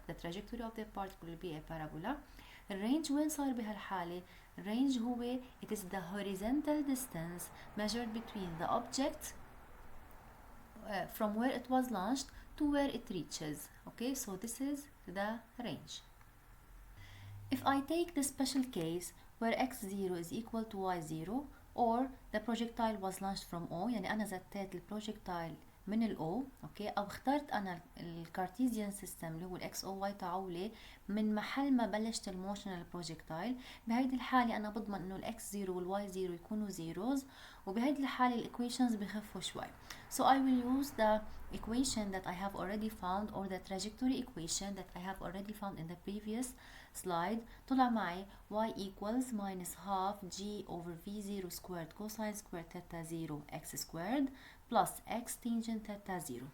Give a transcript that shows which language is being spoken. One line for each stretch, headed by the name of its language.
English: The trajectory of the particle will be a parabola.
Arabic: الرينج وين صار بهالحالة؟ الرينج هو
English: it is the horizontal distance measured between the object from where it was launched to where it reaches. Okay, so this is the range. If I take the special case where x0 is equal to y0 or the projectile was launched from O،
Arabic: يعني أنا زتيت البروجكتايل من ال O، اوكي، او اخترت انا الكارتيزيان سيستم اللي هو الاكس او واي تعولي من محل ما بلشت الموشن للبروجكتايل. بهيدي الحالة انا بضمن انه الاكس 0 والواي 0 يكونوا زيروز، وبهيدي الحالة الايكويشنز بخفوا شوي.
English: So I will use the equation that I have already found or the trajectory equation that I have already found in the previous slide.
Arabic: طلع معي
English: y equals minus half g over v0 squared cosine squared theta 0 x squared plus x tangent theta 0.